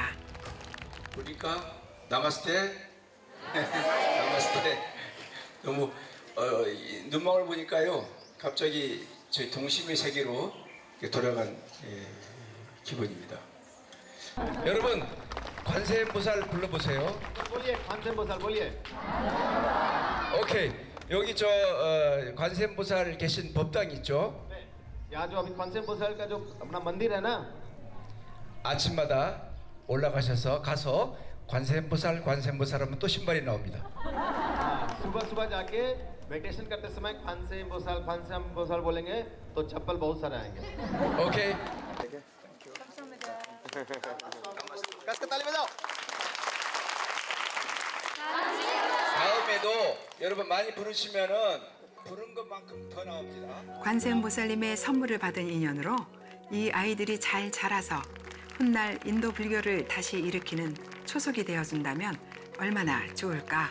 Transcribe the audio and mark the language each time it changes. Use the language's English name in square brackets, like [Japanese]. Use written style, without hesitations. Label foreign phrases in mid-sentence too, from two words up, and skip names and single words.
[Korean] 보니까 [Hindi] नमस्ते नमस्ते [Korean] 너무 눈망울 보니까요 갑자기 저희 동심의 세계로 돌아간 기분입니다. 여러분 관세음보살 불러보세요. 관세음보살 볼리에. 오케이 여기 저 관세음보살 계신 법당 있죠? 네. [Hindi] यहाँ जो अभी 관세음보살 का जो अपना मंदिर है ना. [Korean] 아침마다 올라가셔서 가서 관세음보살 하면 또 신발이 나옵니다. [Hindi] सुबह जाके मेडिटेशन करते समय 관세음보살 बोलेंगे तो चप्पल बहुत सारे आएंगे. [Korean] 오케이. 다음에도 여러분 많이 부르시면은 부른 것만큼 더 나옵니다. 관세음보살님의 선물을 받은 인연으로 이 아이들이 잘 자라서 훗날 인도 불교를 다시 일으키는 초석이 되어준다면 얼마나 좋을까.